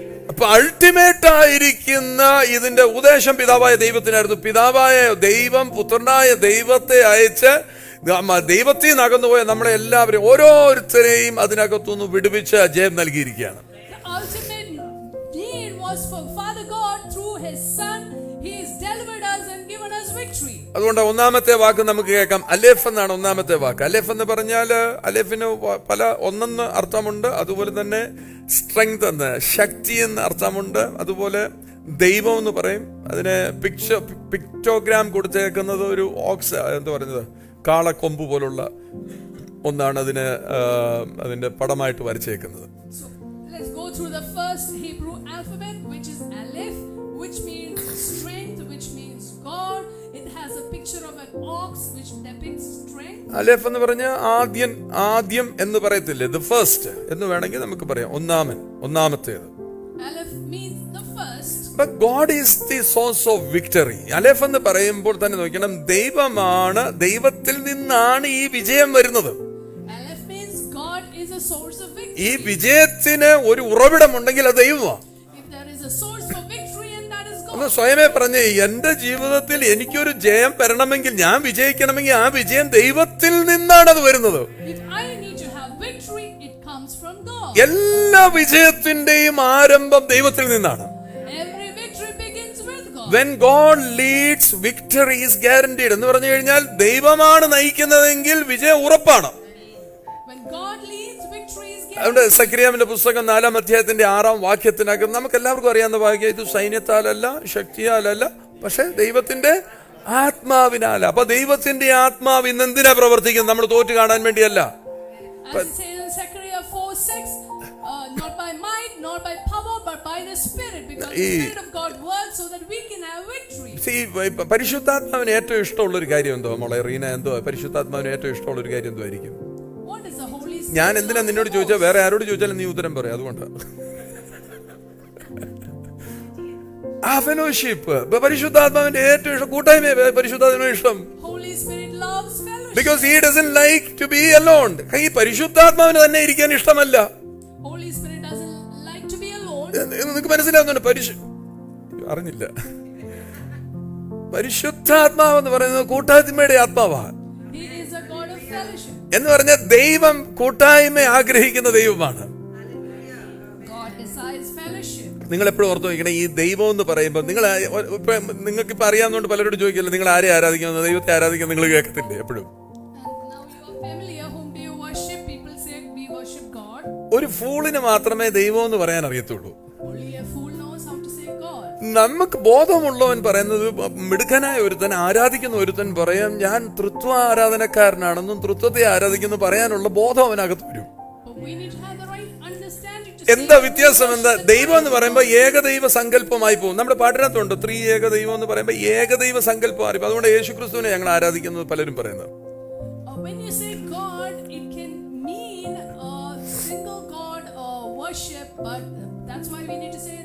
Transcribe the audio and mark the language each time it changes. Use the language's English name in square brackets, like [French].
[Malayalam] അപ്പൊ അൾട്ടിമേറ്റ് ആയിരിക്കുന്ന ഇതിന്റെ ഉദ്ദേശം പിതാവായ ദൈവത്തിനായിരുന്നു. പിതാവായ ദൈവം പുത്രനായ ദൈവത്തെ അയച്ച് ദൈവത്തിൽ നിന്ന് അകന്നുപോയ നമ്മളെ എല്ലാവരെയും ഓരോരുത്തരെയും അതിനകത്തുനിന്ന് വിടുവിച്ച് ജയം നൽകിയിരിക്കുകയാണ്. [English] The ultimate need was for Father God through his Son. He has delivered us and given us victory. [Malayalam] അതുകൊണ്ട് ഒന്നാമത്തെ വാക്ക് നമുക്ക് കേൾക്കാം. അലേഫ് എന്നാണ് ഒന്നാമത്തെ വാക്ക്. അലേഫ് എന്ന് പറഞ്ഞാൽ അലേഫിന് പല ഒന്നെന്ന് അർത്ഥമുണ്ട്. അതുപോലെ തന്നെ സ്ട്രെങ്ത് എന്ന്, ശക്തി എന്ന് അർത്ഥമുണ്ട്. അതുപോലെ ദൈവം എന്ന് പറയും. അതിന് പിക്ടോഗ്രാം കൊടുത്തേക്കുന്നത് ഒരു ഓക്സ് എന്താ പറയുന്നത്, കാളക്കൊമ്പ് പോലുള്ള ഒന്നാണ് അതിന്റെ പടമായിട്ട് വരച്ചേക്കുന്നത്. [English] So let's go through the first Hebrew alphabet, which is Aleph, which means strength, which means God. It has a picture of an ox, which depicts strength. [Malayalam] അലേഫ് എന്ന് പറഞ്ഞാൽ ആദ്യം എന്ന് പറയത്തില്ലേ, [English] the first [Malayalam] എന്ന് വേണമെങ്കിൽ നമുക്ക് പറയാം. ഒന്നാമത്തേത്. [English] Aleph means the first. But God is the source of victory. [Malayalam] അലേഫ് എന്ന് പറയുമ്പോൾ തന്നെ നോക്കണം, ദൈവത്തിൽ നിന്നാണ് ഈ വിജയം വരുന്നത്. [English] Aleph means God is a source of victory. [Malayalam] ഈ വിജയത്തിന് ഒരു ഉറവിടമുണ്ടെങ്കിൽ അത് ദൈവമാണ്. [English] If there is a source for victory, and that is God. [Malayalam] ഒന്ന് സ്വയമേ പറഞ്ഞേ, എന്റെ ജീവിതത്തിൽ എനിക്കൊരു ജയം വരണമെങ്കിൽ, ഞാൻ വിജയിക്കണമെങ്കിൽ ആ വിജയം ദൈവത്തിൽ നിന്നാണ് അത് വരുന്നത്. [English] If I need to have victory, it comes from God. [Malayalam] എല്ലാ വിജയത്തിന്റെയും ആരംഭം ദൈവത്തിൽ നിന്നാണ്. [English] Every victory begins with God. When God leads, victory is guaranteed. [Malayalam] എന്ന് പറഞ്ഞു കഴിഞ്ഞാൽ ദൈവമാണ് നയിക്കുന്നതെങ്കിൽ വിജയം ഉറപ്പാണ്. [English] When God leads, victory is guaranteed. [Malayalam] അതുകൊണ്ട് സക്രിയാവിന്റെ പുസ്തകം 4-ാം അധ്യായത്തിന്റെ 6-ാം വാക്യത്തിനകം നമുക്ക് എല്ലാവർക്കും അറിയാവുന്ന വാക്യം, ഇത് സൈന്യത്താലല്ല ശക്തിയാലല്ല പക്ഷെ ദൈവത്തിന്റെ ആത്മാവിനാല. അപ്പൊ ദൈവത്തിന്റെ ആത്മാവ് ഇന്ന് എന്തിനാ പ്രവർത്തിക്കുന്നത്? നമ്മൾ തോറ്റു കാണാൻ വേണ്ടിയല്ല. [English] As it says in Zechariah 4:6, not by might nor by power but by the Spirit, because the Spirit of God works so that we can have victory. [Malayalam] പരിശുദ്ധാത്മാവിന് ഏറ്റവും ഇഷ്ടമുള്ള ഒരു കാര്യം എന്തോ മോളെ റീന, എന്തോ പരിശുദ്ധാത്മാവിന് ഏറ്റവും ഇഷ്ടമുള്ള ഒരു കാര്യം എന്തോ ആയിരിക്കും? [English] What is the Holy Spirit? [Malayalam] ഞാൻ എന്തിനാ നിന്നോട് ചോദിച്ചാൽ വേറെ ആരോട് ചോദിച്ചാലും നീ ഉത്തരം പറയാം. അതുകൊണ്ടാണ് ഫെലോഷിപ്പ്. പരിശുദ്ധാത്മാവിന്റെ ഏറ്റവും ഇഷ്ടം കൂട്ടായ്മ. പരിശുദ്ധാത്മാവിന് ഇഷ്ടം [English] Holy Spirit loves fellowship. because he doesn't like to be alone. [Malayalam] ഈ പരിശുദ്ധാത്മാവിന് തന്നെ ഇരിക്കാൻ ഇഷ്ടമല്ല. [English] Holy Spirit doesn't like to be alone. [Malayalam] നിങ്ങൾക്ക് മനസ്സിലാവുന്നുണ്ട്? അറിഞ്ഞില്ല. പരിശുദ്ധാത്മാവ് എന്ന് പറയുന്നത് കൂട്ടായ്മയുടെ ആത്മാവാണ്. [English] He is a God of fellowship. [Malayalam] എന്ന് പറഞ്ഞാൽ ദൈവം കൂട്ടായ്മ ആഗ്രഹിക്കുന്ന ദൈവമാണ്. [English] God desires fellowship. [Malayalam] നിങ്ങൾ എപ്പോഴും ഓർത്ത് വയ്ക്കണം, ഈ ദൈവം എന്ന് പറയുമ്പോൾ നിങ്ങൾക്ക് ഇപ്പൊ അറിയാവുന്നതുകൊണ്ട് പലരോട് ചോദിക്കില്ല, നിങ്ങൾ ആരെ ആരാധിക്കുന്നത്? ദൈവത്തെ ആരാധിക്കുന്നത് നിങ്ങൾ കേൾക്കത്തില്ലേ എപ്പോഴും? [English] And now you are familiar. Whom do you worship? People say we worship God. [Malayalam] ഒരു ഫൂളിന് മാത്രമേ ദൈവം എന്ന് പറയാൻ അറിയത്തുള്ളൂ. [English] Only a fool knows how to say God. [Malayalam] നമുക്ക് ബോധമുള്ളവൻ പറയുന്നത്, മിടുക്കനായ ഒരുത്തൻ ആരാധിക്കുന്ന ഒരുത്തൻ പറയാം ഞാൻ തൃത്വ ആരാധനക്കാരനാണെന്നും തൃത്വത്തെ ആരാധിക്കുന്നു പറയാനുള്ള ബോധം അവനകത്ത് വരും. [English] But we need to have the right understanding to [Malayalam] എന്താ വ്യത്യാസം? എന്താ? ദൈവം എന്ന് പറയുമ്പോൾ ഏകദൈവ സങ്കല്പമായി പോകും. നമ്മുടെ പാഠനത്തുണ്ട് ഏക ദൈവം എന്ന് പറയുമ്പോൾ ഏകദൈവ സങ്കല്പമായി. അതുകൊണ്ട് യേശുക്രിസ്തുവിനെ ഞങ്ങൾ ആരാധിക്കുന്നത് പലരും പറയുന്നത്. [English] when you say God, it can mean a single God worship, but that's why we need to say.